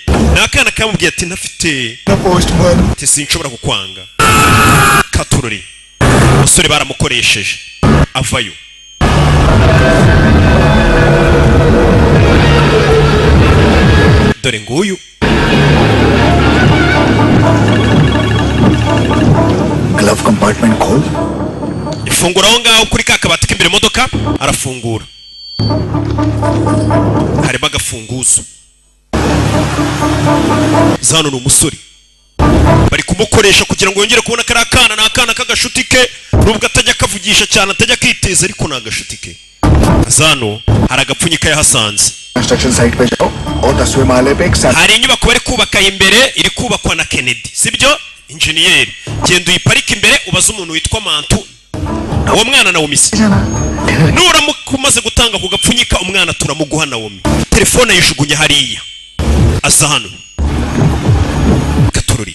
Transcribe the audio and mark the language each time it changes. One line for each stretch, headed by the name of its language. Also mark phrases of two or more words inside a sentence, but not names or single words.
Kinyarwanda: ni akana kamubwiye ati ntafite ati sinshobora kukwanga. katurori umusore baramukoresheje avayo. dore nguyu
English: glove compartment खोल.
Kinyarwanda: ifungura aho ngaho kuri ka kabati k'imbere modoka arafungura. harimo agafunguzo. zano ni umusore bari kumukoresha kugira ngo yongere kubona kariya kana. ni akana k'agashuti ke nubwo atajya akavugisha cyane atajya akiteza ariko ni agashuti ke. zano hari agapfunyika yahasanze.
English: construction site
Hindi: पे जाओ और 10वें माले पे एक
Kinyarwanda: hari inyubako bari kubaka imbere iri kubakwa na Kennedy sibyo injeniyeri. genda uyiparike imbere ubaze umuntu witwa Mantu uwo mwana na Womisi. nuramuka umaze gutanga ku gapfunyika umwana turamuguha na Womi. telefone yishugunye hariya. aza hano katururi.